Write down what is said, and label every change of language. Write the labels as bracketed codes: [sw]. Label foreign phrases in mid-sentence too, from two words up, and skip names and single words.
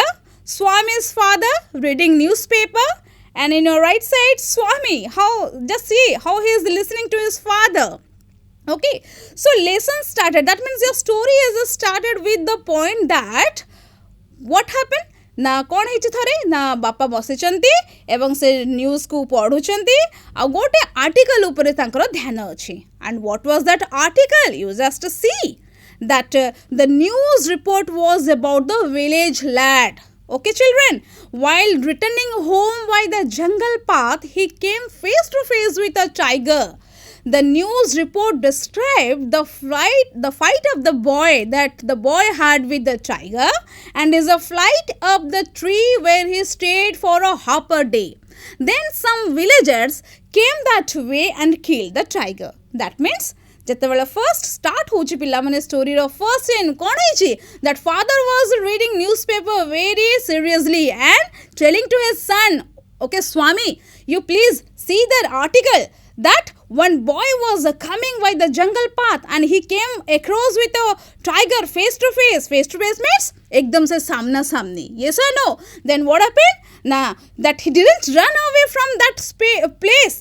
[en] Swami's father reading newspaper, and in your right side, Swami. Just see how he is listening to his father. Okay, so lesson started. That means your story is started with the point that what happened? [hi] ना कौन [or] ହେଇଛି ଥରେ ନା ବାପା ବସିଛନ୍ତି ଏବଂ ସେ ନ୍ୟୁଜ୍ କୁ ପଢୁଛନ୍ତି ଆଉ ଗୋଟେ ଆର୍ଟିକଲ ଉପରେ ତାଙ୍କର ଧ୍ୟାନ ଅଛି. [en] And what was that article? You just see that the news report was about the village lad. Okay children, while returning home by the jungle path, he came face to face with a tiger. The news report described the fight of the boy that the boy had with the tiger, and is a flight up the tree where he stayed for a half a day. Then some villagers came that way and killed the tiger. That means [or] ଯେତେବେଳେ ଫର୍ଷ୍ଟ ଷ୍ଟାର୍ଟ ହେଉଛି ପିଲାମାନେ ଷ୍ଟୋରିର ଫର୍ଷ୍ଟ ସିନ୍ କ'ଣ ହେଇଛି, [en] that father was reading newspaper very seriously and telling to his son, okay Swami, you please see that article that one boy was coming by the jungle path and he came across with a tiger face to face. Face to face means [hi] एकदम से सामना सामनी. [en] Yes or no? Then what happened? Nah, that he didn't run away from that place.